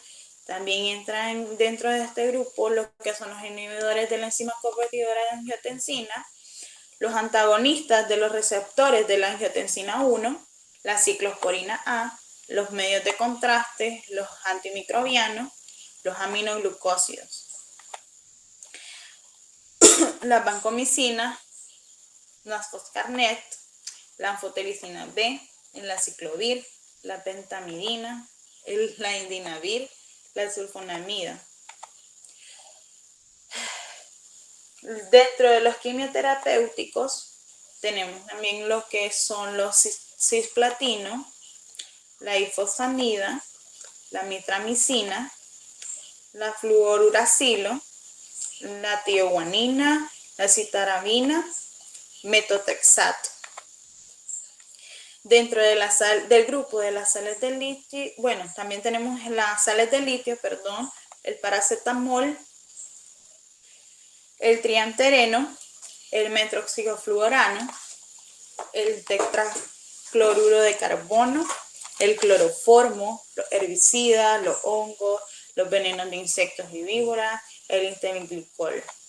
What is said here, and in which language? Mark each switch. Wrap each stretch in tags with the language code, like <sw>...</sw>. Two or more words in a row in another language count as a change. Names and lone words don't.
<es>También entran dentro de este grupo lo que son los inhibidores de la enzima convertidora de angiotensina, los antagonistas de los receptores de la angiotensina 1, la ciclosporina A, los medios de contraste, los antimicrobianos, los aminoglucósidos, la vancomicina, la foscarnet, la anfotericina B, la ciclovir, la pentamidina, la indinavir, la sulfonamida. Dentro de los quimioterapéuticos tenemos también lo que son los cisplatinos, la ifosfamida, la mitramicina, la fluoruracilo, la tioguanina, la citarabina, metotrexato. Dentro de del grupo de las sales de litio, bueno, también tenemos las sales de litio, el paracetamol, el triamtereno, el metroxicofluorano, el tetracloruro de carbono, el cloroformo, los herbicidas, los hongos, los venenos de insectos y víboras, el interglicol.</es>